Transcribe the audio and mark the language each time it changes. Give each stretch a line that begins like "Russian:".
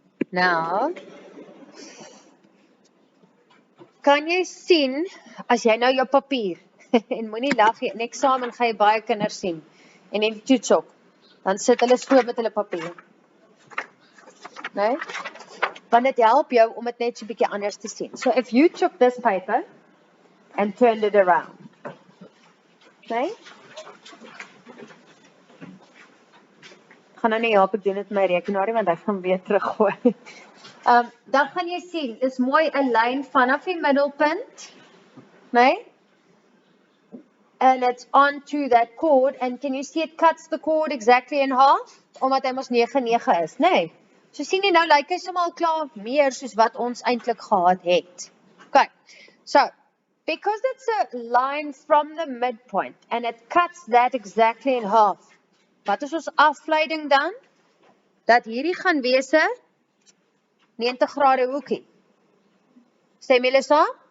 Afrikaans: Nou, kan jy sien, as jy nou jou papier, en moenie lag, in eksamen gaan jy baie kinders sien, en in die toets ook, dan sit hulle so met hulle papier. Nee? Want dit help jou om dit net so 'n bietjie anders te sien.
English: So if you took this paper and turned it around, nee?
Afrikaans: Gaan nou nie help ek doen dit met my rekenaar, want hy gaan weer teruggooi. Dan gaan jy sien, is mooi 'n lyn vanaf die middelpunt, nee?
English: And it's onto that chord, and can you see it cuts the chord exactly in half?
Afrikaans: Omdat hy mos 9 is, nee? So sien jy nou, lyk hy sommer al klaar meer soos wat ons eintlik gehad het.
English: Okay, so, because it's a line from the midpoint, and it cuts that exactly in half,
Afrikaans: wat is ons afleiding dan? Dat hierdie gaan wees 'n 90 grade hoekie. Stem julle saam?